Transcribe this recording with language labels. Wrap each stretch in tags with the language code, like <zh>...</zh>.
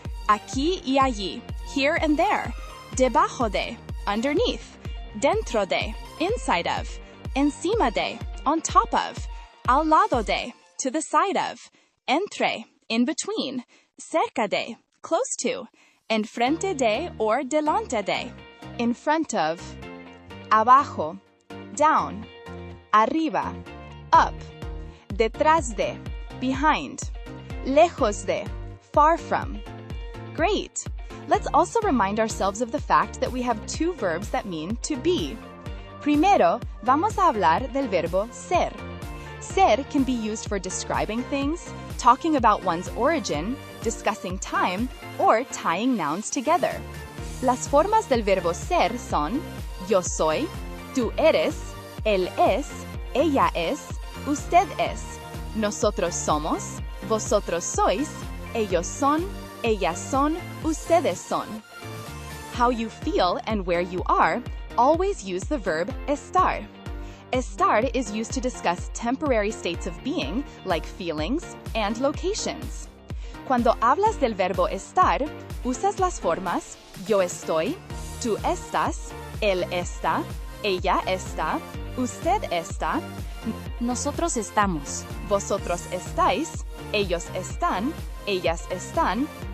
<es>aquí y allí,</es> <en>here and there,</en> <es>debajo de,</es> <en>underneath,</en> <es>dentro de,</es> <en>inside of,</en> <es>encima de,</es> <en>on top of,</en> <es>al lado de,</es> <en>to the side of,</en> <es>entre,</es> <en>in between,</en> <es>cerca de,</es> <en>close to,</en> <es>enfrente de or delante de,</es> <en>in front of,</en> <es>abajo,</es> <en>down,</en> <es>arriba,</es> <en>up,</en> <es>detrás de,</es> <en>behind,</en> <es>lejos de,</es> <en>far from. Great! Let's also remind ourselves of the fact that we have two verbs that mean to be.</en> <es>Primero, vamos a hablar del verbo ser.</es> <en>Ser can be used for describing things, talking about one's origin, discussing time, or tying nouns together.</en> <es>Las formas del verbo ser son yo soy, tú eres, él es, ella es, usted es, nosotros somos, vosotros sois, ellos son, ellas son, ustedes son.</es> <en>How you feel and where you are, always use the verb estar. Estar is used to discuss temporary states of being, like feelings, and locations.</en> <es>Cuando hablas del verbo estar, usas las formas yo estoy, tú estás, él está, ella está, usted está, nosotros estamos, vosotros estáis, ellos están, ellas están.</es>